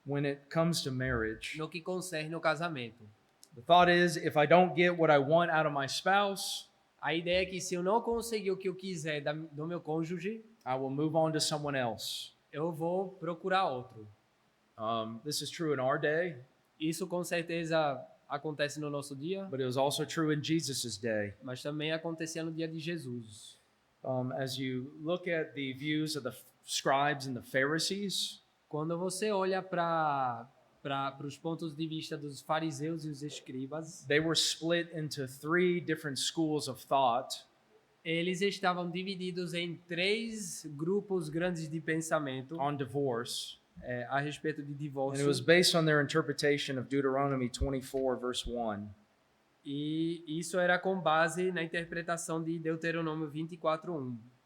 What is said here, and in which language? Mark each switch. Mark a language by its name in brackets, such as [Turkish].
[English] when it comes to marriage. [Portuguese] no que concerne o casamento. [English] The thought is, if I don't get what I want out of my spouse, [Portuguese] A ideia é que se eu não conseguir o que eu quiser do meu cônjuge, [English] I will move on to someone else. [Portuguese] eu vou procurar outro. [English] This is true in our day, [Portuguese] Isso com certeza acontece no nosso dia, [English] but it was also true in Jesus' day. [Portuguese] mas também acontecia no dia de Jesus. [English] As you look at the views of the scribes and the Pharisees, [Portuguese] Quando você olha para os pontos de vista dos fariseus e os escribas, [English] they were split into three different schools of thought. [Portuguese] eles estavam divididos em 3 grupos grandes de pensamento [English] On divorce, [Portuguese] a respeito de [English] and [Portuguese] divórcio. [English] it was based on their interpretation of Deuteronomy 24, verse 1. [Portuguese] E isso era com base na interpretação de Deuteronômio 24:1.